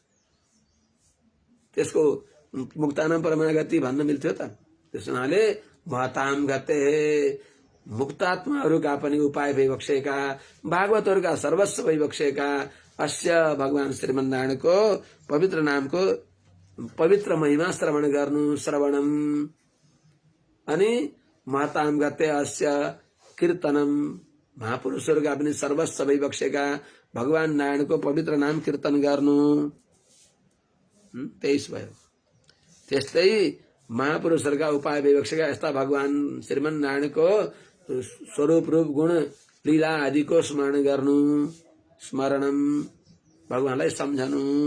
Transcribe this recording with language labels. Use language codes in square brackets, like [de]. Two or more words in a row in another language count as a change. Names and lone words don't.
[ne] त्यसको [sa] मुक्तानाम परमागति [ne] भन्न मिल्थ्यो त त्यस हुनाले [sa] महताम गते [ne] मुक्तात्माहरूका पनि उपाय भइबक्सेका भागवतहरूका सर्वस्व भइबक्सेका अस्य भगवान श्रीमन्नारायणको पवित्र नामको पवित्र महिमा श्रवण गर्नु श्रवणम अनि [sa] महताम गते अस्य कीर्तनम [ne] महापुरुषहरूका पनि सर्वस्व भइबक्सेका भगवान नारायणको पवित्र नाम कीर्तन गर्नु 23 भयो त्यस्तै महापुरुषहरूका उपाय भइबक्सेका यस्ता भगवान श्रीमन नारायणको स्वरूप रूप गुण लीला आदिको स्मरण गर्नु स्मरणम भगवानलाई सम्झनु